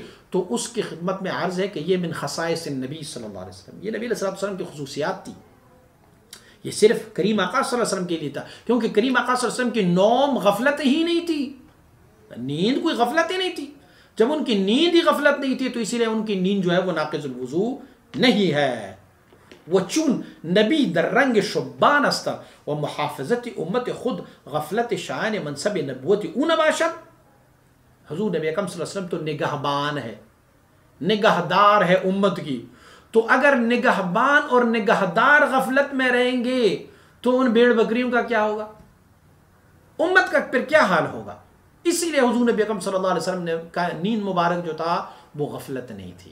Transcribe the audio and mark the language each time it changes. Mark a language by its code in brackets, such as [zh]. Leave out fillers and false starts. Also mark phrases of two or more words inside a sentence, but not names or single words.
[ur] تو اس کی خدمت میں عرض ہے کہ یہ [ar] من خصائص النبی صلی اللہ علیہ وسلم، [ur] یہ نبی [ar] علیہ السلام [ur] کی خصوصیات تھی. یہ صرف کریم آقا [ar] صلی اللہ علیہ وسلم [ur] کے لیے تھا کیونکہ کریم آقا [ar] صلی اللہ علیہ وسلم [ur] کی نوم غفلت ہی نہیں تھی، نیند کوئی غفلت ہی نہیں تھی. جب ان کی نیند ہی غفلت نہیں تھی تو اسی لیے ان کی نیند جو ہے وہ [ar] ناقض الوضو [ur] نہیں ہے. [fa] وہ چون نبی در رنگ شبان است و محافظت امت خود غفلت شایان منصب نبوت او نباشد. [ur] حضور نبی اکرم [ar] صلی اللہ علیہ وسلم [ur] تو نگہبان ہے، نگہدار ہے امت کی. تو اگر نگہبان اور نگہدار غفلت میں رہیں گے تو ان بھیڑ بکریوں کا کیا ہوگا، امت کا پھر کیا حال ہوگا. اسی لیے حضور نبی اکرم [ar] صلی اللہ علیہ وسلم [ur] نے نیند مبارک جو تھا وہ غفلت نہیں تھی.